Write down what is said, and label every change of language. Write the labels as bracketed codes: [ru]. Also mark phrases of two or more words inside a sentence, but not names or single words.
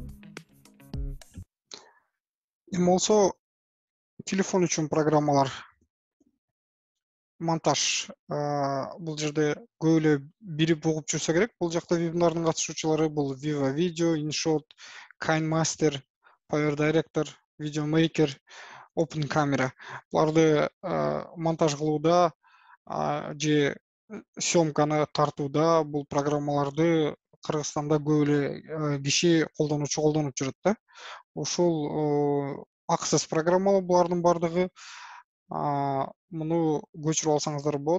[ky] Эми болсо телефон үчүн программалар монтаж бул жерде көп эле бирип угуп жүрсө керек. Бул жакта вебинардын катышуучулары бул Viva Video, InShot, KineMaster, Power Director, VideoMaker, Open Camera. Буларды монтаж кылууда же съемканы тартууда бул программаларды Кыргызстанда көп эле киши колдонуп жүрөт да. Ушул аксес программалар булардын бардыгы. Муну көчүрүп алсаңыздар болот.